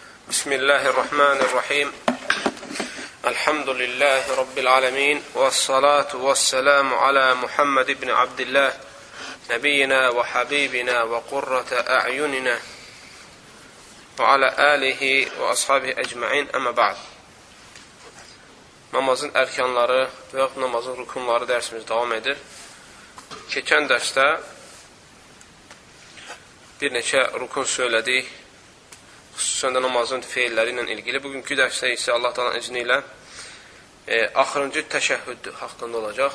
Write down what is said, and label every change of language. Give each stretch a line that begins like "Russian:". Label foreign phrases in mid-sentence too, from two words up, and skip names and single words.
Arabic: بسم الله الرحمن الرحيم. الحمد لله رب العالمين. والصلاة والسلام على محمد بن عبد الله. نبينا وحبيبنا وقرة أعيننا. وعلى آله وأصحابه أجمعين. أما بعد.
Azerbaijani: Namazın erkanları və namazın rukunları dərsimiz davam edir. Keçən dərsdə bir neçə rukun söylədik. Xüsusən də namazın feilləri ilə ilgili. Bugünkü dərsdə isə Allah Taala'nın izni ilə axırıncı təşəhhüd haqqında olacaq.